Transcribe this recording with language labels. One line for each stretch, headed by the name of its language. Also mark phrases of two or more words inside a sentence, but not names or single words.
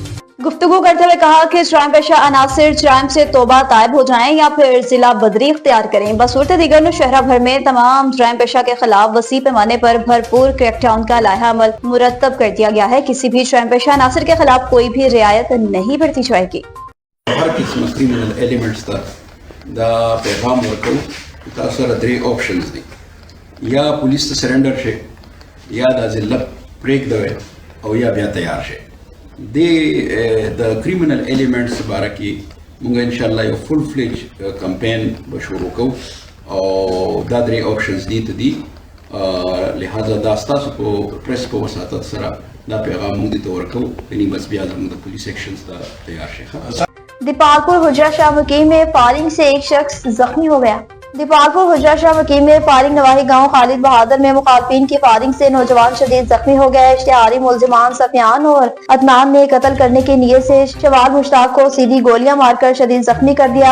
Urdu: گفتگو کرتے ہوئے کہا کہ جرائم پیشہ عناصر جرائم سے توبہ تائب ہو جائیں یا پھر ضلع بدری اختیار کریں. بصورت دیگر نوشہرہ بھر میں تمام جرائم پیشہ کے خلاف وسیع پیمانے پر بھرپور کریک ڈاؤن کا لائحہ عمل مرتب کر دیا گیا ہے. کسی بھی جرائم پیشہ عناصر کے خلاف کوئی بھی رعایت نہیں برتی جائے گی. ہر قسم
English: criminal elements
Pashto: دا پیغام ورکو تاسو سره 3 آپشنز دي، یا پولیس ته سرندر شي، یا د ذلت بریک دوي، او یا بیا تیار شي. د
English: criminal elements
Pashto: باره کې موږ ان شاء الله یو
English: full fledged campaign
Pashto: به شروع کوو او دا 3 آپشنز دي ته دي. لہذا دا ستاسو په پریس په وساتت سره دا پیغام موږ ته ورکو، یعنی بس بیا زموږ د
English: police actions
Pashto: ته تیار شي.
Urdu: دیپالپور حجرہ شاہ مقیم میں فائرنگ سے ایک شخص زخمی ہو گیا. دیپالپور حجرہ شاہ مقیم میں فائرنگ نواحی گاؤں خالد بہادر میں مخالفین کی فائرنگ سے نوجوان شدید زخمی ہو گیا. اشتہاری ملزمان سفیان اور عدنان نے قتل کرنے کی نیت سے شوال مشتاق کو سیدھی گولیاں مار کر شدید زخمی کر دیا.